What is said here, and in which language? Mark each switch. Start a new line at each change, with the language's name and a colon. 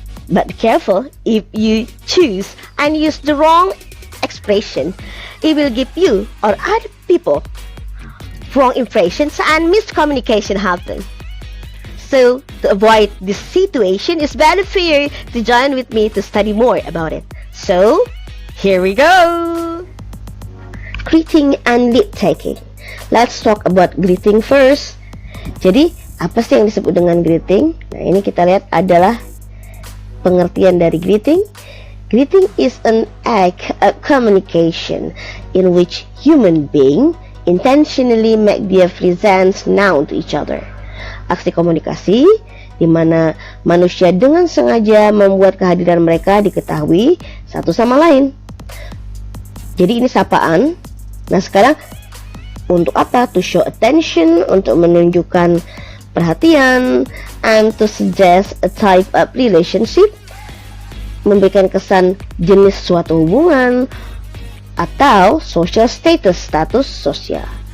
English: But be careful, if you choose and use the wrong expression, it will give you or other people wrong impressions and miscommunication happen. So, to avoid this situation, it's better for you to join with me to study more about it. So, here we go! Greeting and lip-taking. Let's talk about greeting first.
Indonesian: Jadi, apa sih yang disebut dengan greeting? Nah, ini kita lihat adalah pengertian dari greeting.
English: Greeting is an act of communication in which human being intentionally make their presence known to each other.
Indonesian: Aksi komunikasi di mana manusia dengan sengaja membuat kehadiran mereka diketahui satu sama lain. Jadi ini sapaan. Nah, sekarang untuk apa?
English: To show attention,
Indonesian: untuk menunjukkan perhatian,
English: and to suggest a type of relationship,
Indonesian: memberikan kesan jenis suatu hubungan, atau
English: social status,
Indonesian: status sosial.